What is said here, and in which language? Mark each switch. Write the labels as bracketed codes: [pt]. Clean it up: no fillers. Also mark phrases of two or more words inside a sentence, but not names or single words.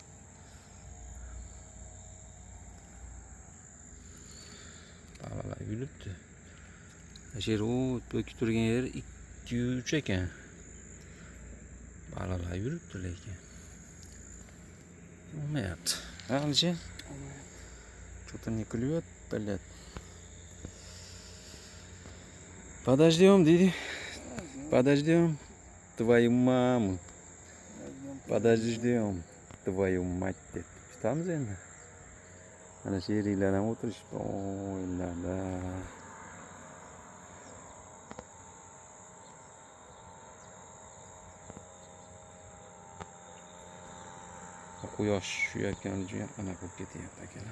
[uz] Balalar yuribdi. Asher o to'kib turgan yer 2-3 ekan. Balalar yuribdi lekin. Olmayapti. Ha, Alisher? [ru] Что-то не клюет, блядь. Подождем, Диди. Подождем твою маму. Подождем твою mать [uz] deb tutamiz endi. Mana sheriklar ham o'tirishibdi. O'ylarda. Quyosh suyayotgani uchun ana bo'lib ketyapti akalar.